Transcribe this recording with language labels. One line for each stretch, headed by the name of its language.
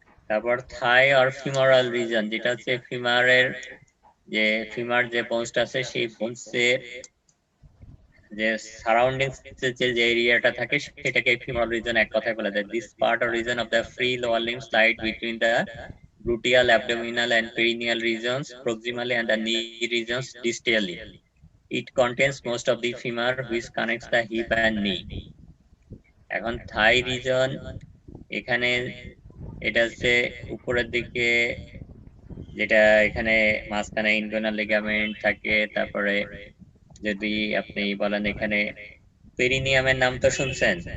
Bangla: তারপর থাই আর femoral reason, যেটা হচ্ছে ফিমারের যে ফিমার যে বোনসটা আছে সেই বোনসের যে সারাউন্ডিংস যে এরিয়াটা থাকে সেটাকে ফিমোরাল রিজন এক কথায় বলা যায়।
English: This part or region of the free lower limb slide between the gluteal, abdominal and perineal regions proximally and the knee regions distally. It contains most of the femur which connects the hip and knee.
Bangla: এখন থাই reason, এখানে এটা হচ্ছে উপরের দিকে, যেটা এখানে মাঝখানে inguinal ligament থাকে। তারপরে যদি আপনি বলেন এখানে পেরিনিয়ামের নাম তো শুনছেন?